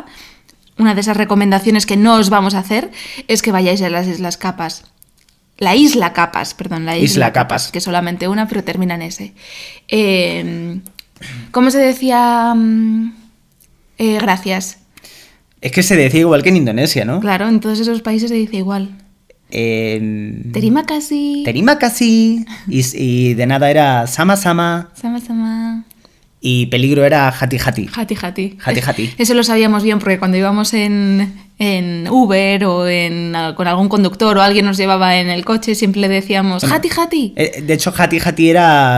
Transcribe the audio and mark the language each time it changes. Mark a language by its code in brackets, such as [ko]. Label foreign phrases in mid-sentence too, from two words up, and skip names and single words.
[es] Una de esas recomendaciones que no os vamos a hacer es que vayáis a las Islas Capas. La Isla Capas, perdón, la Isla Capas. que solamente una, pero termina en S. ¿Cómo se decía? Gracias. Es que se decía igual que en Indonesia, ¿no? Claro, en todos esos países se dice igual. [id] Terima kasih. Terima kasih. [es] Y de nada era [id] sama sama. Sama-sama. [es] Y peligro era [id] hati hati. Hati hati. Hati hati. [es] Eso lo sabíamos bien porque cuando íbamos en Uber o con algún conductor o alguien nos llevaba en el coche, siempre le decíamos [id] hati hati. [es] De hecho, [id] hati hati [es] era...